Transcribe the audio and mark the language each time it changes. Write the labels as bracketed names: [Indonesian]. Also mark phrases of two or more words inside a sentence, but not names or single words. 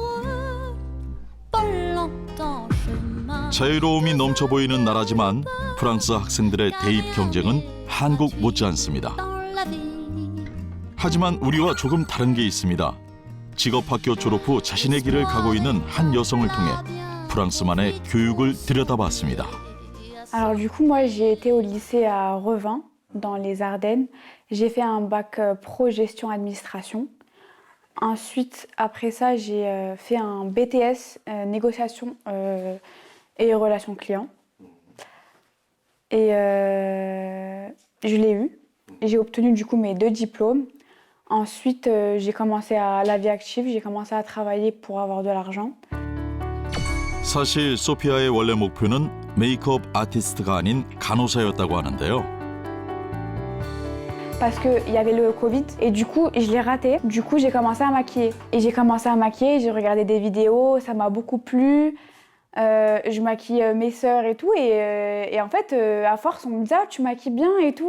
[Korean] 자유로움이 넘쳐 보이는 나라지만 프랑스 학생들의 대입 경쟁은 한국 못지않습니다. 하지만 우리와 조금 다른 게 있습니다. 직업학교 졸업 후 자신의 길을 가고 있는 한 여성을 통해 프랑스만의 교육을 들여다봤습니다. [French] Alors du coup, moi j'ai été au lycée à Revin, dans les Ardennes. J'ai fait un bac pro gestion administration. Ensuite, après ça, j'ai fait un BTS négociation et relations clients. Et je l'ai eu. J'ai obtenu du coup mes 2 diplômes. Ensuite, j'ai commencé à la vie active, j'ai commencé à travailler pour avoir de l'argent. [Korean] 사실 소피아의 원래 목표는 메이크업 아티스트가 아닌 간호사였다고 하는데요. [French] Parce qu'il y avait le Covid et du coup, je l'ai raté. Du coup, j'ai commencé à maquiller. Et j'ai commencé à maquiller, j'ai regardé des vidéos, ça m'a beaucoup plu. Je maquille mes sœurs et tout. Et en fait, à force, on me disait « Ah, tu maquilles bien et tout ».